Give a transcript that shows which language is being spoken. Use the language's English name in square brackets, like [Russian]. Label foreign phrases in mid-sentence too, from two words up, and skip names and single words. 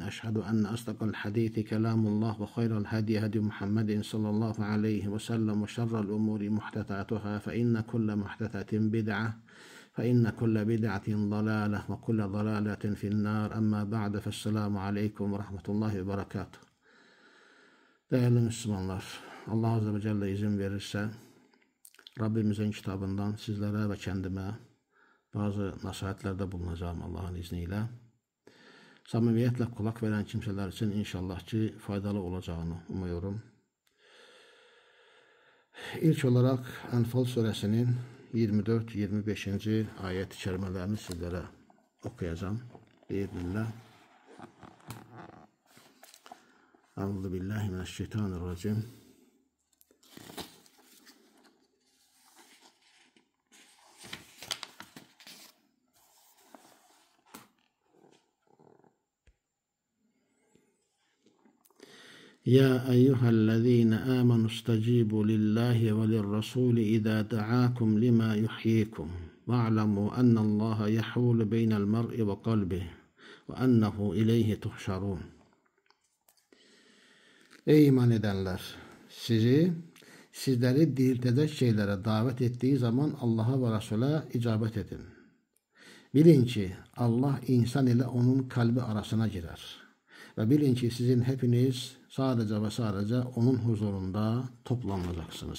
[Arabic] أشهد أن أصدق الحديث كلام الله وخير الهدي هدي محمد صلى الله عليه وسلم وشر الأمور محدثاتها فإن كل محدثة بدعة فإن كل بدعة ضلالة وكل ضلالة في النار. أما بعد فالسلام عليكم ورحمة الله وبركاته. [Turkish] Değerli Müslümanlar, Allah [Arabic] عز وجل [Turkish] izin verirse Rabbimizin kitabından sizlere ve kendime bazı nasihatlerde bulunacağım Allah'ın izniyle. Samimiyetle kulak veren kimseler için inşallah ki faydalı olacağını umuyorum. İlk olarak Enfal suresinin 24-25. ayet-i kerimelerini sizlere okuyacağım. Bismillah. [Arabic] أعوذ بالله من الشيطان الرجيم. يا أيها الذين آمنوا استجيبوا لله وللرسول إذا دعاكم لما يحييكم واعلموا أن الله يحول بين المرء وقلبه وأنه إليه تحشرون. [Turkish] Ey iman edenler! Sizleri diriltecek şeylere davet ettiği zaman Allah'a ve Resul'e icabet edin. Bilin ki Allah insan ile onun kalbi arasına girer. Ve bilin ki sizin hepiniz sadece ve sadece onun huzurunda toplanacaksınız.